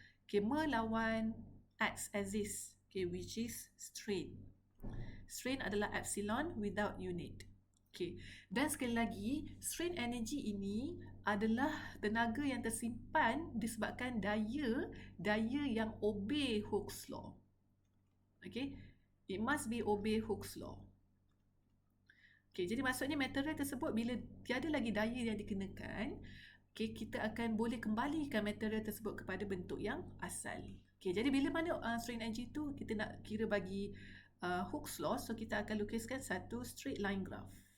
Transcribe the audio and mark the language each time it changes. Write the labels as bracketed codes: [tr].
[en] Okay, melawan x axis, okay, which is strain. [ms] Strain adalah epsilon [en] without unit. [ms] Okay, dan sekali lagi, strain energy ini adalah tenaga yang tersimpan disebabkan daya yang [en] obey Hooke's law. Okay, it must be obey Hooke's law. [ms] Okay, jadi maksudnya material tersebut bila tiada lagi daya yang dikenakan, okay, kita akan boleh kembalikan material tersebut kepada bentuk yang asal. Okay, jadi bila mana strain energy tu kita nak kira bagi Hooke's law, so kita akan lukiskan satu [en] straight line graph.